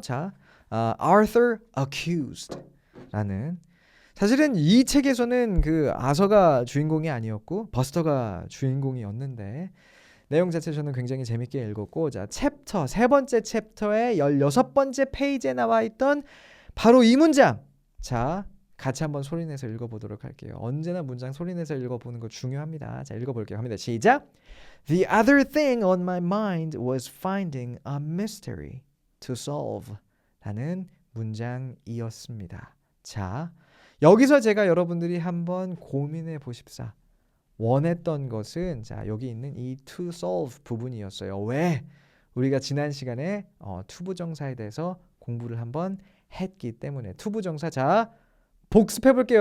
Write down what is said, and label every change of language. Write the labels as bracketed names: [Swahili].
[Korean] 자, Arthur Accused 라는 사실은 이 책에서는 그 아서가 주인공이 아니었고 버스터가 주인공이었는데 내용 자체 저는 굉장히 재밌게 읽었고 자 챕터 세 번째 챕터의 16번째 페이지에 나와 있던 바로 이 문장 자 같이 한번 소리내서 읽어보도록 할게요. 언제나 문장 소리내서 읽어보는 거 중요합니다. 자 읽어볼게요. 합니다. 시작. [English] The other thing on my mind was finding a mystery to solve [Korean] 라는 문장이었습니다. 자 여기서 제가 여러분들이 한번 고민해 보십사. 원했던 것은 자 여기 있는 이 to solve 부분이었어요. 왜? 우리가 지난 시간에 투부정사에 대해서 공부를 한번 했기 때문에 투부정사 자 복습해 볼게요.